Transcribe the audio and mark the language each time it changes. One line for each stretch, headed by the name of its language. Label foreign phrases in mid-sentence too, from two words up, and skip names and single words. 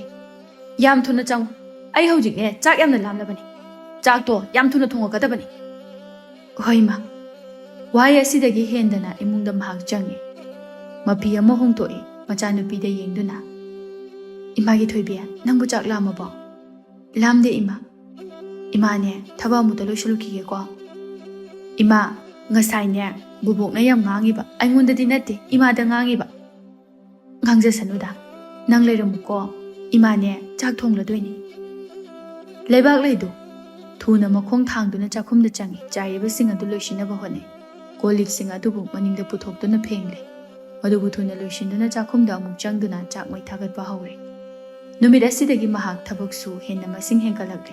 Manipuri: Yam thuna chang. Ai hojikne chak yamna lamlabani. Chak to yam thuna thongakadabani. Hoima. Wai asidagi hendana imungda mahak changi. Mapi ama hongtoi machanupida yengduna. Imagi thoibiya nangbu chak lamabo. Lamde ima. Ima ne thaba muda loisulukige ko. Ima ngasai ne bubok na yam ngangiba aingondadi natte ima da ngangiba. Ngangja sanuda nang leiramuko ima ne chak thongladoini. Leibak leido thuna makhong thangduna chakhumda changi chaiba singa du loisinaba hone. Kolik singa dubu maningda puthokduna phengle. Madubu thuna loisinduna chakhumda amuk changduna chak mai thagatba haure. Numit asidagi mahak thabaksu henna masing hengkalakre.